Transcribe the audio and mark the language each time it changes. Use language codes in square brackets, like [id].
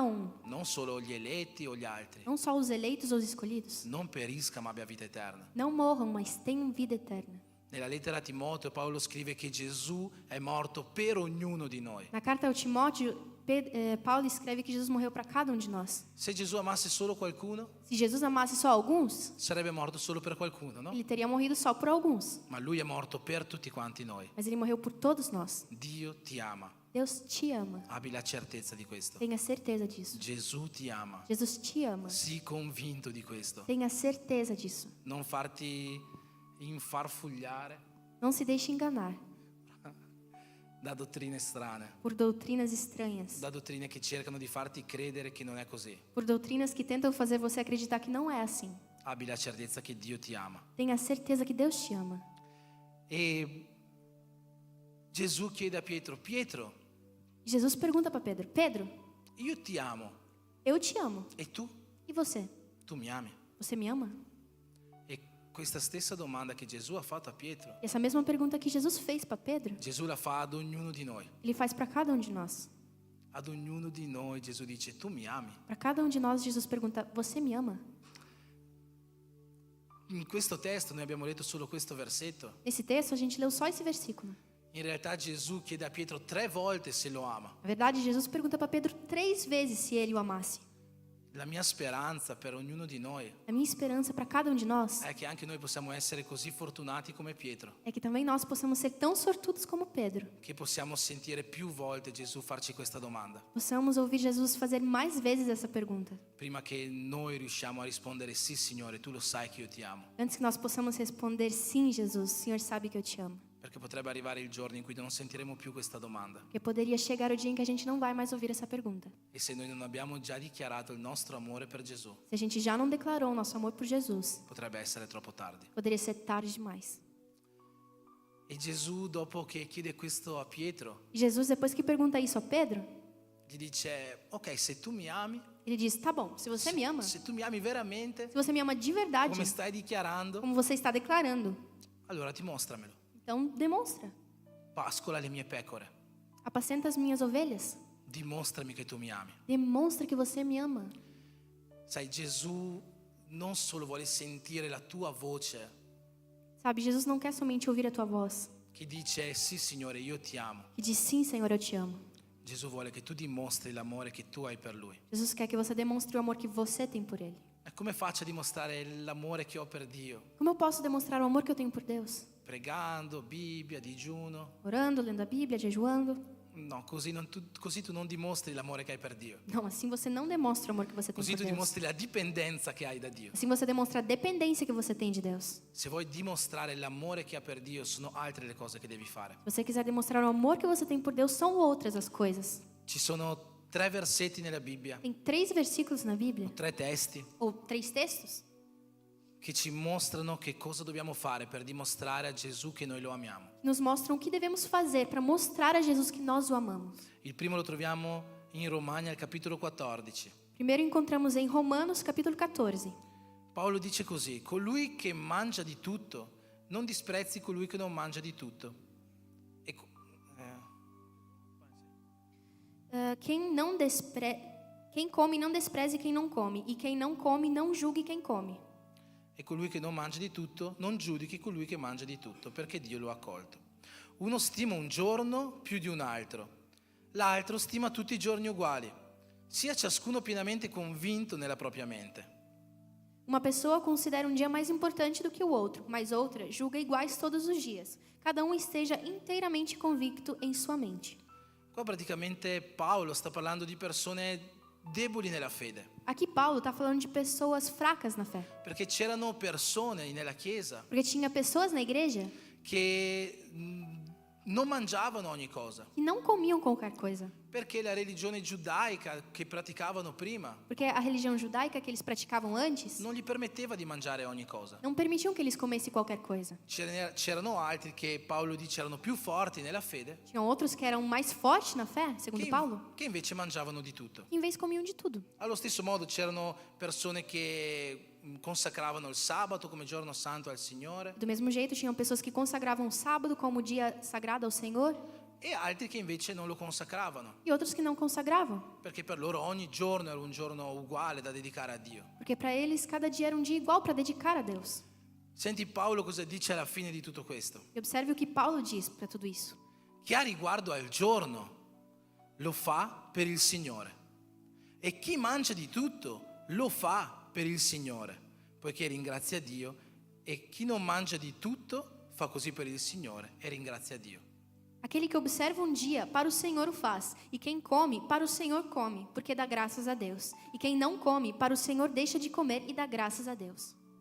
[it] non solo gli eletti o gli altri, [pt] não só os eleitos ou os escolhidos, [it] non perisca ma abbia vita eterna. [pt] não morram, mas tenham vida eterna. [it] Nella lettera a Timoteo Paolo scrive che Gesù è morto per ognuno di noi. [pt] Na carta ao Timóteo, Paulo escreve que Jesus morreu para cada de nós. [it] Se Gesù amasse solo qualcuno, [pt] Se Jesus amasse só alguns, [it] sarebbe morto solo per qualcuno, no? [pt] ele teria morrido só por alguns. [it] Ma lui è morto per tutti quanti noi. [pt] Mas ele morreu por todos nós. [it] Dio ti ama, [pt] Deus te ama. [it] abbi la certezza di questo. [pt] Tenha certeza disso. [it] Gesù ti ama, [pt] Jesus te ama. [it] sii convinto di questo. [pt] Tenha certeza disso. [it] Non farti infarfugliare [pt] Não se deixe enganar [it] da dottrine strane, [pt] por doutrinas estranhas, [it] da dottrine che cercano di farti credere che non è così. [pt] por doutrinas que tentam fazer você acreditar que não é assim. [it] Abbi la certezza che Dio ti ama. [pt] Tenha certeza que Deus te ama. [it] E Gesù chiede a Pietro, Pietro, [pt] Jesus pergunta para Pedro: Pedro, [it] io ti amo, [pt] eu te amo. [it] e tu? [pt] E você? [it] Tu mi ami? [pt] Você me ama? [it] E questa stessa domanda che Gesù ha fatto a Pietro, [pt] E essa mesma pergunta que Jesus fez para Pedro, [it] Gesù la fa ad ognuno di noi. [pt] ele faz para cada de nós. [it] Ad ognuno di noi Gesù dice, tu mi ami? [pt] Para cada de nós, Jesus pergunta: você me ama? [it] In questo testo noi abbiamo letto solo questo versetto. [pt] Nesse texto, a gente leu só esse versículo. [it] In realtà Gesù chiede a Pietro 3 volte se lo ama. [pt] Na verdade, Jesus pergunta para Pedro 3 vezes se ele o amasse. [it] La mia speranza per ognuno di noi [pt] A minha esperança para cada de nós [it] è che anche noi possiamo essere così fortunati come Pietro, [pt] é que também nós possamos ser tão sortudos como Pedro. [it] che possiamo sentire più volte Gesù farci questa domanda, [pt] Possamos ouvir Jesus fazer mais vezes essa pergunta, [it] prima che noi riusciamo a rispondere sì Signore, tu lo sai che io ti amo. [pt] antes que nós possamos responder: sim, Jesus, o Senhor sabe que eu te amo. [it] Perché potrebbe arrivare il giorno in cui non sentiremo più questa domanda. [pt] Porque poderia chegar o dia em que a gente não vai mais ouvir essa pergunta. [it] E se noi non abbiamo già dichiarato il nostro amore per Gesù, [pt] Se a gente já não declarou o nosso amor por Jesus, [it] potrebbe essere troppo tardi. [pt] poderia ser tarde demais. [it] E Gesù, dopo che chiede questo a Pietro, [pt] E Jesus, depois que pergunta isso a Pedro, [it] gli dice, ok, se tu mi ami, [pt] ele diz: tá bom, se você me ama, se [it] se tu mi ami veramente, [pt] você me ama de verdade, [it] come stai dichiarando, [pt] como você está declarando, [it] allora dimostramelo. [pt] então demonstra. [it] Pascola le mie pecore. [pt] Apacenta as minhas ovelhas. [it] Dimostrami che tu mi ami. [pt] Demonstra que você me ama. [it] Sai, Gesù non solo vuole sentire la tua voce [pt] Sabe, Jesus não quer somente ouvir a tua voz, [it] che dice, sì Signore, io ti amo. [pt] que diz: sim, Senhor, eu te amo. [it] Gesù vuole che tu dimostri l'amore che tu hai per Lui. [pt] Jesus quer que você demonstre o amor que você tem por Ele. [it] E come faccio a dimostrare l'amore che ho per Dio? [pt] Como eu posso demonstrar o amor que eu tenho por Deus? [it] Pregando, Bibbia, digiuno? [pt] Orando, lendo a Bíblia, jejuando? [it] No, così tu non dimostri l'amore che hai per Dio. [pt] Não, assim você não demonstra o amor que você tem [it] Così [pt] por [it] tu [pt] Deus. [it] dimostri la dipendenza che hai da Dio. [pt] Assim você demonstra a dependência que você tem de Deus. [it] Se vuoi dimostrare l'amore che hai per Dio, sono altre le cose che devi fare. [pt] Se você quiser demonstrar o amor que você tem por Deus, são outras as coisas. [it] Ci sono 3 versetti nella Bibbia, [pt] Tem 3 versículos na Bíblia, [it] 3 testi, [pt] ou 3 textos, [it] che ci mostrano che cosa dobbiamo fare per dimostrare a Gesù che noi lo amiamo. [pt] que nos mostram o que devemos fazer para mostrar a Jesus que nós o amamos. [it] Il primo lo troviamo in Romani al capitolo 14. [pt] Primeiro encontramos em Romanos, capítulo 14. [it] Paolo dice così, colui che mangia di tutto, non disprezzi colui che non mangia di tutto. [pt] E Quem come, não despreze quem não come, e quem não come, não julgue quem come. [it] E colui che non mangia di tutto, non giudichi colui che mangia di tutto, perché Dio lo ha accolto. Uno stima un giorno più di un altro, l'altro stima tutti i giorni uguali. Sia ciascuno pienamente convinto nella propria mente. [pt] Uma pessoa considera um dia mais importante do que o outro, mas outra julga iguais todos os dias. Cada um esteja inteiramente convicto em sua mente. [it] Qua praticamente Paolo sta parlando di persone deboli nella fede, [pt] Aqui Paulo está falando de pessoas fracas na fé. [it] perché c'erano persone nella chiesa [pt] Porque tinha pessoas na igreja [it] che non mangiavano ogni cosa, [pt] que não comiam qualquer coisa. [it] perché la religione giudaica che praticavano prima [pt] Porque a religião judaica que eles praticavam antes [it] non gli permetteva di mangiare ogni cosa. [pt] não permitiam que eles comessem qualquer coisa. [it] C'erano altri che Paolo dice erano più forti nella fede, [pt] Tinham outros que eram mais fortes na fé, segundo Paulo, [it] che invece mangiavano di tutto. [pt] que em vez comiam de tudo. [it] Allo stesso modo c'erano persone che consacravano il sabato come giorno santo al Signore [pt] Do mesmo jeito, tinham pessoas que consagravam o sábado como dia sagrado ao Senhor [it] e altri che invece non lo consacravano, [pt] e outros que não consagravam, [it] perché per loro ogni giorno era un giorno uguale da dedicare a Dio. [pt] porque para eles cada dia era um dia igual para dedicar a Deus. [it] Senti Paolo cosa dice alla fine di tutto questo. [pt] E observe o que Paulo diz para tudo isso. [it] Chi ha riguardo al giorno lo fa per il Signore e chi mangia di tutto lo fa per il Signore, poiché ringrazia Dio, e chi non mangia di tutto fa così per il Signore e ringrazia Dio. [pt] Aquele que observa um dia, para o Senhor o faz, e quem come, para o Senhor come, porque dá graças a Deus. E quem não come, para o Senhor deixa de comer e dá graças a Deus.